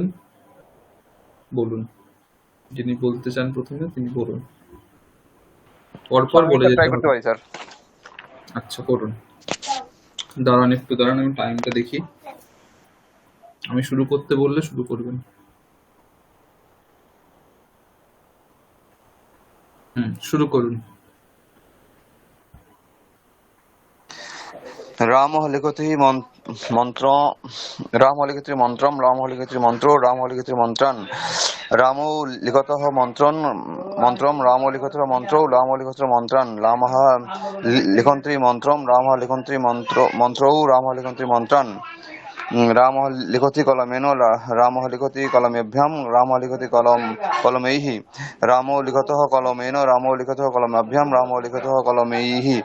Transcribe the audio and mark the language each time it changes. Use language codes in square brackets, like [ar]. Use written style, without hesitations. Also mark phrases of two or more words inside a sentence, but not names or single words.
[bn] বলুন, যিনি বলতে চান প্রথমে তিনি বলুন, পরপর বলে যেতে ট্রাই হবে। করতে পারি স্যার। আচ্ছা, করুন। দাঁড়ান, একটু দাঁড়ান, আমি টাইমটা দেখি। আমি শুরু করতে বললে শুরু করবেন। শুরু করুন। [sa] रामः लिखति मन्त्रो, रामः लिखति मन्त्रं, रामः लिखति मन्त्रो, रामः लिखति मन्त्रान्, रामो लिखतः मन्त्रं, रामो लिखतः मन्त्रौ, रामो लिखतः मन्त्रान्, रामः लिखन्ति मन्त्रं, रामः लिखन्ति मन्त्रौ, रामः लिखन्ति मन्त्रान्, रामः लिखति कलमेन, रामः लिखति कलमेभ्यां, रामः लिखति कलमैः, रामो लिखतः कलमेन, रामो लिखतः कलमाभ्यां, रामो लिखतः कलमैः,